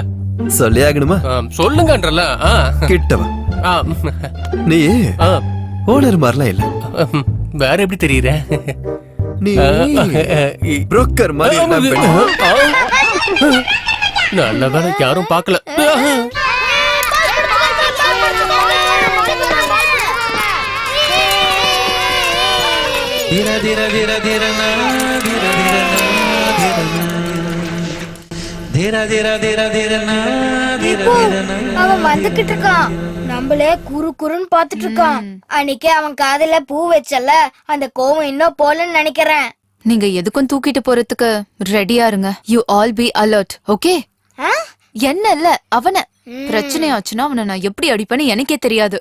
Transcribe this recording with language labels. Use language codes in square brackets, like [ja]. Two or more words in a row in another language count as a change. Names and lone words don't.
[ta] சொல்லி ஆகணுமா? சொல்லுங்கன்றல. கிட்டவா நீ ஓனர் மாதிரிலாம் இல்ல. வேற எப்படி தெரியுற? நீ புரோக்கர் மாதிரி. நல்ல வேலை யாரும் பார்க்கல. धीरा धीरा धीरा धीरा ना धीरा धीरा ना धीरा ना धीरा धीरा धीरा धीरा ना धीरा धीरा ना. அவன் வந்துகிட்டு இருக்கான், நம்மளே குறு குறுன்னு பாத்துட்டு இருக்கான். அன்னைக்கு அவன் காதுல பூ வச்சல, அந்த கோவம் இன்னும் போலன்னு நினைக்கிறேன். நீங்க எதுக்கும் தூக்கிட்டு போறதுக்கு ரெடியா இருங்க. [en] You all be alert, okay? [ta] என்ன இல்ல அவன பிரச்சனை ஆச்சுன்னா அவனை நான் எப்படி அடிப்பேன்னு எனக்கே தெரியாது.